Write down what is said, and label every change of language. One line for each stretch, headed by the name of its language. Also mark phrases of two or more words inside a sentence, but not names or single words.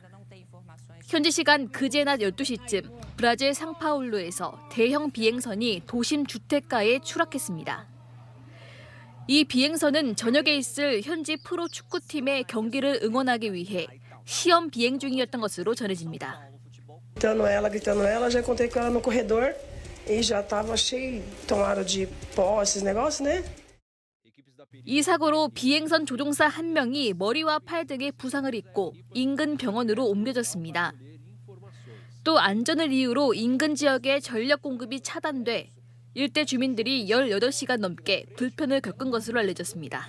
Korean: 현지 시간 그제 낮 12시쯤 브라질 상파울루에서 대형 비행선이 도심 주택가에 추락했습니다. 이 비행선은 저녁에 있을 현지 프로 축구팀의 경기를 응원하기 위해 시험 비행 중이었던 것으로 전해집니다.
Portuguese: gritando ela, já encontrei com ela no corredor e já estava cheio, tomada de pó, esses negócios, né?
Korean: 이 사고로 비행선 조종사 1명이 머리와 팔 등에 부상을 입고 인근 병원으로 옮겨졌습니다. 또 안전을 이유로 인근 지역의 전력 공급이 차단돼 일대 주민들이 18시간 넘게 불편을 겪은 것으로 알려졌습니다.